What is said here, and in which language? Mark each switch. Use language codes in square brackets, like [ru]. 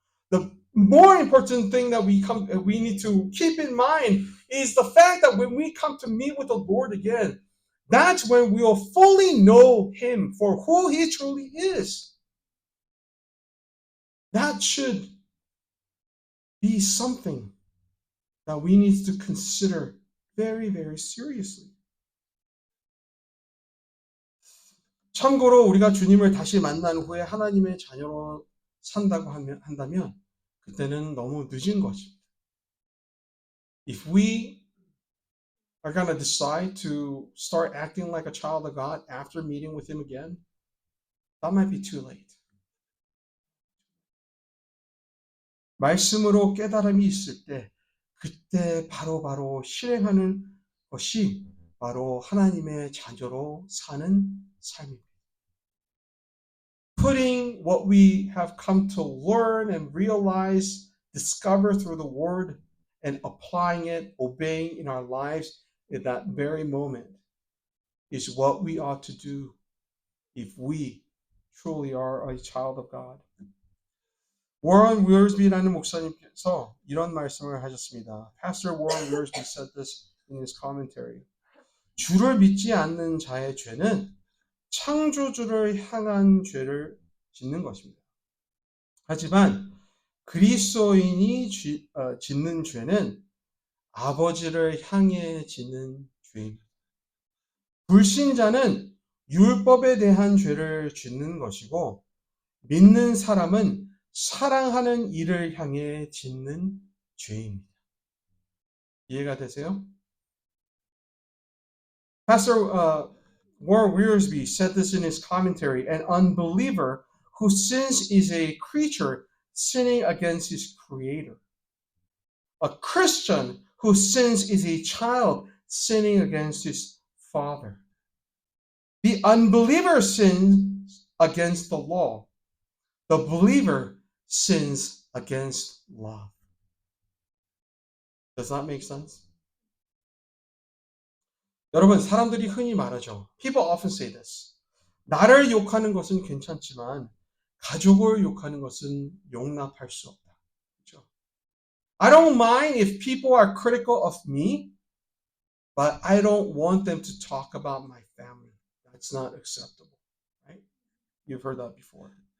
[en] The more important thing that we need to keep in mind is the fact that when we come to meet with the Lord again, that's when we will fully know him for who he truly is. That should be something that we need to consider very, very seriously. [ko] 참고로 우리가 주님을 다시 만난 후에 하나님의 자녀로 산다고 한다면 그때는 너무 늦은 것입니다. [en] If we are going to decide to start acting like a child of God after meeting with him again, that might be too late. [ko] 말씀으로 깨달음이 있을 때 그때 바로 실행하는 것이 바로 하나님의 자녀로 사는 삶입니다. [en] Putting what we have come to learn and realize, discover through the Word, and applying it, obeying in our lives at that very moment is what we ought to do if we truly are a child of God. [ko] 워런 웨어스비라는 목사님께서 이런 말씀을 하셨습니다. [en] Pastor Warren Wiersbe said this in his commentary. [ko] 주를 믿지 않는 자의 죄는 창조주를 향한 죄를 짓는 것입니다. 하지만 그리스도인이 짓는 죄는 아버지를 향해 짓는 죄입니다. 불신자는 율법에 대한 죄를 짓는 것이고 믿는 사람은 사랑하는 이를 향해 짓는 죄입니다. 이해가 되세요? [en] Pastor Warren Wiersbe said this in his commentary. An unbeliever who sins is a creature sinning against his creator. A Christian who sins is a child sinning against his father. The unbeliever sins against the law. The believer sins against love. Does that make sense? [ko] 여러분, 사람들이 흔히 말하죠. [en] People often say this. [ko] 나를 욕하는 것은 괜찮지만 가족을 욕하는 것은 용납할 수 없다. 그렇죠? [en] I don't mind if people are critical of me, but I don't want them to talk about my family. That's not acceptable. Right? You've heard that before.